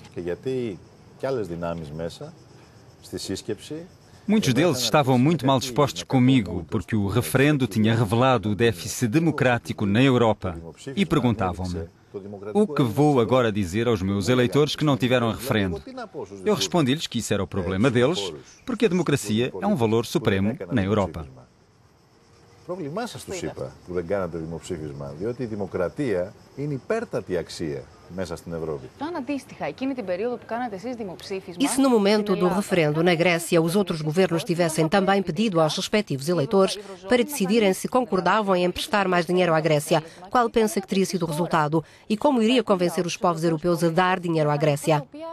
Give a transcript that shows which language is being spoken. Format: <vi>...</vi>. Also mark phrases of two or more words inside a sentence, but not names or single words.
<pt>Muitos deles estavam muito mal dispostos comigo, porque o referendo tinha revelado o déficit democrático na Europa. E perguntavam-me: o que vou agora dizer aos meus eleitores que não tiveram referendo? Eu respondi-lhes que isso era o problema deles, porque a democracia é um valor supremo na Europa.</pt> <el>Πρόβλημά σας τους είπα που δεν κάνατε δημοψήφισμα, διότι η δημοκρατία είναι υπέρτατη αξία μέσα στην Ευρώπη.</el> <pt>E se no momento do referendo na Grécia os outros governos tivessem também pedido aos respectivos eleitores para decidirem se concordavam em emprestar mais dinheiro à Grécia, qual pensa que teria sido o resultado? E como iria convencer os povos europeus a dar dinheiro à Grécia?</pt>